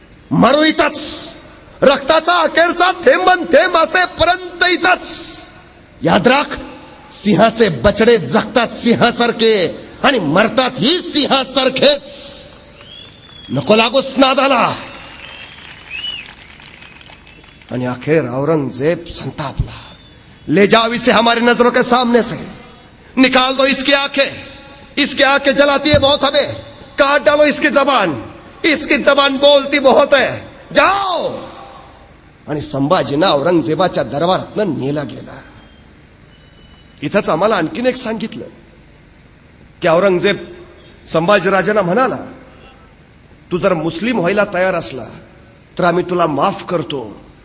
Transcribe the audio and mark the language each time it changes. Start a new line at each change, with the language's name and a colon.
Marathi: मरू इथंच, रक्ताचा अखेरचा थेंबन थेंब असेपर्यंत इथंच. याद राख, सिंहाचे बछडे जगतात सिंहासारखे आणि मरतात ही सिंहासारखेच. नको लागूस नादाला. आणि आखिर औरंगजेब संतापला.
Hindi: ले जाओ इसे हमारी नजरों के सामने से, निकाल दो इसकी आंखें जलाती है बहुत हमें, काट डालो इसकी जबान बोलती बहुत है, जाओ.
Marathi: आणि संभाजींना औरंगजेबाच्या दरबारातनं नेला गेला. इथंच आम्हाला आणखीन एक सांगितलं की औरंगजेब संभाजीराजांना म्हणाला, तू जर मुस्लिम व्हायला तयार असला तर आम्ही तुला माफ करतो.